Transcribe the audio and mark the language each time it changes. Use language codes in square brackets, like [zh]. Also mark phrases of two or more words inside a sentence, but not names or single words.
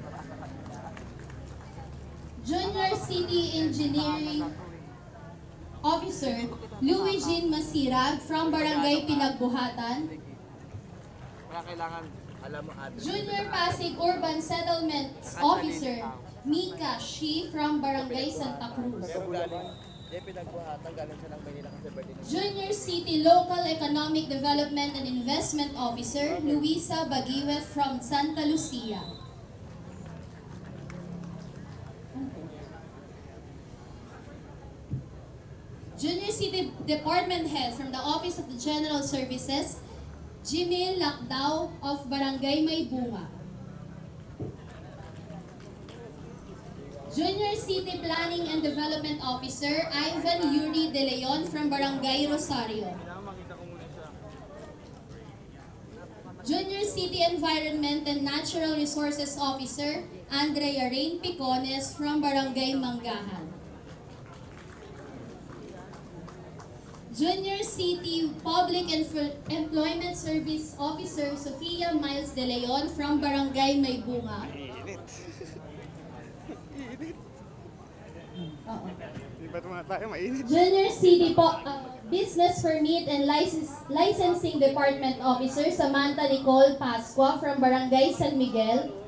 [en] Junior City Engineering Officer, Louis Jean Masirag from Barangay Pinagbuhatan. Junior Pasig Urban Settlements Officer, Mika Shi from Barangay Santa Cruz. Junior City Local Economic Development and Investment Officer, Luisa Bagiwet from Santa Lucia. Junior City Department Head from the Office of the General Services, Jimil Lakdao of Barangay Maybunga. Junior City Planning and Development Officer, Ivan Yuri De Leon from Barangay Rosario. Junior City Environment and Natural Resources Officer, Andrea Rain Picones from Barangay Manggahan. Junior City Public Employment Service Officer, Sofia Miles De Leon from Barangay Maybunga. Junior City Business Permit and Licensing Department Officer, Samantha Nicole Pascua from Barangay San Miguel.